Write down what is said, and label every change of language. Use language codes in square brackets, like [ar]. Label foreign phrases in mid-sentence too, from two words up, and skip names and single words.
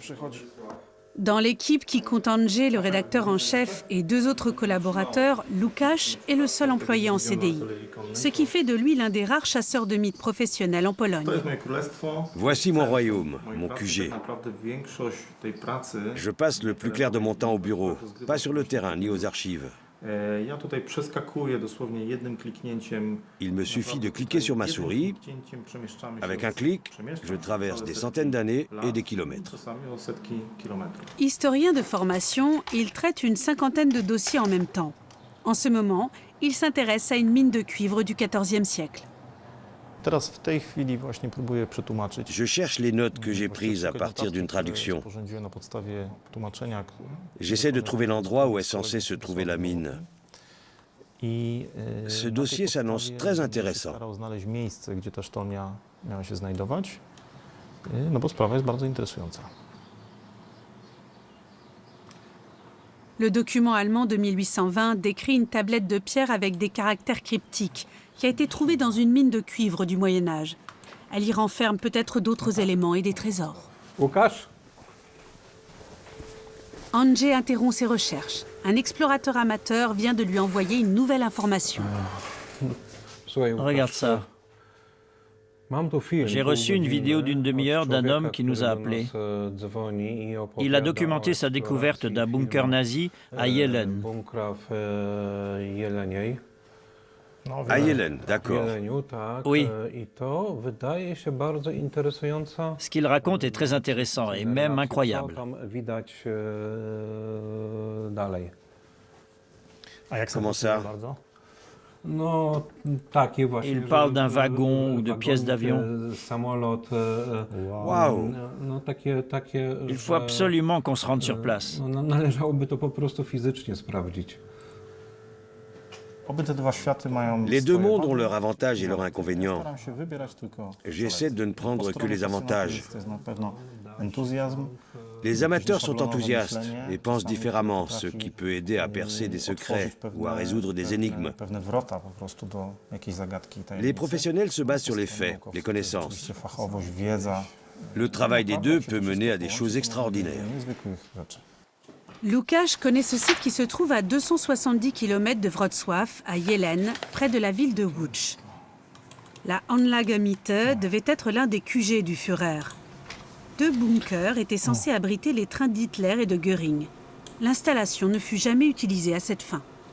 [fr] Dans l'équipe qui compte Andrzej, le rédacteur en chef, et 2 autres collaborateurs, Łukasz est le seul employé en CDI. Ce qui fait de lui l'un des rares chasseurs de mythes professionnels en Pologne. Voici mon royaume, mon QG. Je passe le plus clair de mon temps au bureau, pas sur le terrain ni aux archives. [pl] Ja tutaj przeskakuję dosłownie jednym kliknięciem. [fr] Il me suffit de cliquer sur ma souris. Avec un clic, je traverse des centaines d'années et des kilomètres. Historien de formation, il traite une cinquantaine de dossiers en même temps. En ce moment, il s'intéresse à une mine de cuivre du XIVe siècle. [pl] Teraz w tej chwili właśnie próbuję przetłumaczyć. [fr] Je cherche les notes que j'ai prises à partir d'une traduction. [pl] Sporządziłem na podstawie tłumaczenia. [fr] J'essaie de trouver l'endroit où est censée se trouver la mine. Ce dossier s'annonce très intéressant. [pl] Starał znaleźć miejsce, gdzie ta sztolnia miała się znajdować, no bo sprawa jest bardzo interesująca. [fr] Le document allemand de 1820 décrit une tablette de pierre avec des caractères cryptiques qui a été trouvée dans une mine de cuivre du Moyen-Âge. Elle y renferme peut-être d'autres éléments et des trésors. Łukasz? Andrzej interrompt ses recherches. Un explorateur amateur vient de lui envoyer une nouvelle information. [pl] Słuchaj, Łukasz, [fr] Regarde ça. [pl] Mam tu film. [fr] J'ai reçu une vidéo d'une demi-heure d'un homme qui nous a appelés. Il a documenté sa découverte d'un bunker nazi à Jelen. À Yellen, d'accord. Oui. [pl] I to wydaje się bardzo interesująca. [fr] Ce qu'il raconte est très intéressant et même incroyable. [pl] Co tam widać dalej. A jak [fr] Comment ça? [pl] bardzo? No, takie właśnie. [fr] Il [pl] że- [fr] parle d'un wagon ou de [pl] wagon, [fr] pièces d'avion. [pl] Samolot. Waouh! No takie. [fr] Il faut absolument qu'on se rende sur place. [pl] No, należałoby to po prostu fizycznie sprawdzić. Oby te dwa światy mają [fr] Les deux [pl] swoje [fr] mondes [pl] wady. [fr] ont leurs avantages et leurs inconvénients. [pl] Staram się wybierać tylko [fr] J'essaie de ne [pl] po [fr] prendre que [pl] stronie [fr] les avantages. [pl] pasjonaty jest na pewno entuzjazm. [fr] Les amateurs sont enthousiastes et pensent différemment, ce qui peut aider à percer des secrets ou à résoudre des énigmes. [pl] Pewne wrota po prostu do jakiejś zagadki. [fr] Les professionnels se basent sur les faits, les connaissances. [pl] Oczywiście fachowość, wiedza. [fr] Le travail des deux peut mener à des choses extraordinaires. [pl] Niezwykłych rzeczy. [fr] Łukasz connaît ce site qui se trouve à 270 km de Wrocław, à Jelen, près de la ville de Łódź. La Anlagemiete devait être l'un des QG du Führer. 2 bunkers étaient censés abriter les trains d'Hitler et de Göring. L'installation ne fut jamais utilisée à cette fin.